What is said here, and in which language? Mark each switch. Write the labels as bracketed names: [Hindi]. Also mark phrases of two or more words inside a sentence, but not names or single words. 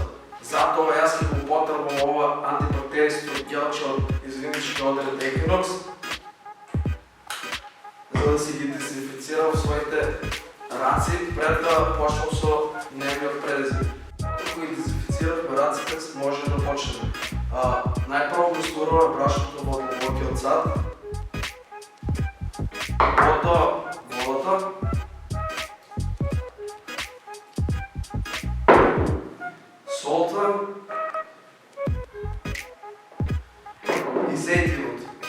[Macedonian] Затова аз ще употребам ова антибактеријско гелче од извинички одред Екинокс, за да си ги дезинфицирам своите раци пред да почнам со дневниот предизвик. Ако ги дезинфицирахме раците, може да почнем. Најпрво го стураме брашното во длабокиот сад, потоа водата, солта и зејтинот.